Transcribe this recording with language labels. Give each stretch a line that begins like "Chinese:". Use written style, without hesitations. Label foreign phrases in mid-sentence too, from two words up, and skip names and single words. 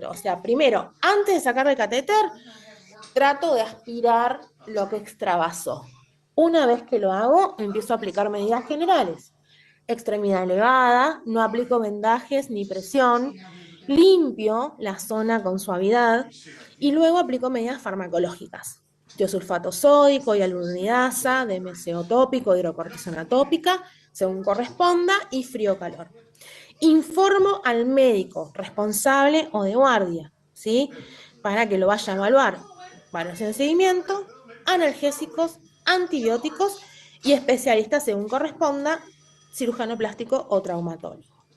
Spanish: O sea, primero, antes de sacar el catéter, trato de aspirar lo que extravasó. Una vez que lo hago, empiezo a aplicar medidas generales. Extremidad elevada, no aplico vendajes ni presión, limpio la zona con suavidad y luego aplico medidas farmacológicas. Tiosulfato sódico, hialuronidasa, DMCO tópico, hidrocortisona tópica, según corresponda, y frío-calor. Informo al médico responsable o de guardia, ¿sí? Para que lo vaya a evaluar. Evaluación de seguimiento, analgésicos, antibióticos y especialistas según corresponda, cirujano plástico o traumatólogo.